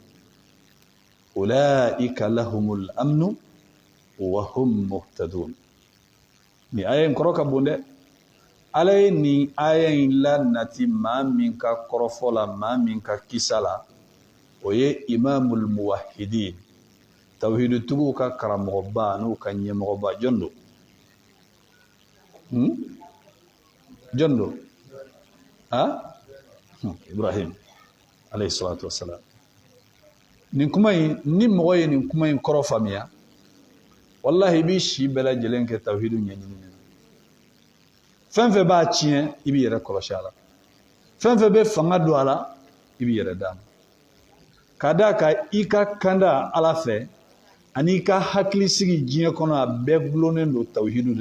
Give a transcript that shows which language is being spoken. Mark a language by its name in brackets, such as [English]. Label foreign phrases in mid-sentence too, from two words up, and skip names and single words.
[Arabic] أولئك لهم الأمن وهم مهتدون [Bambara] ni aya in kɔrɔ ka bon dɛ ala ye nin aya in la nati maa min ka kɔrɔfɔ la maa min ka kisa la o ye [Arabic] إمام الموحدين [Bambara] tawhidu tugu ka karamɔgɔba n'u ka ɲɛmɔgɔba jɔn don jɔn don Ibrahim [Arabic] عليه الصلاة والسلام [Bambara] nin kuma in ni mɔgɔ ye nin kuma in kɔrɔ faamuya wallahi i b'i si bɛɛ lajɛlen kɛ tawhidu ɲɛɲini fɛn fɛn b'a tiɲɛ i b'i yɛrɛ kɔlɔsi a la fɛn fɛn bɛ fanga don a la i b'i yɛrɛ d'a ma ka d'a kan i ka kanda ala fɛ ani i ka hakili sigi diɲɛ kɔnɔ a bɛɛ gulonnen don tawhidu de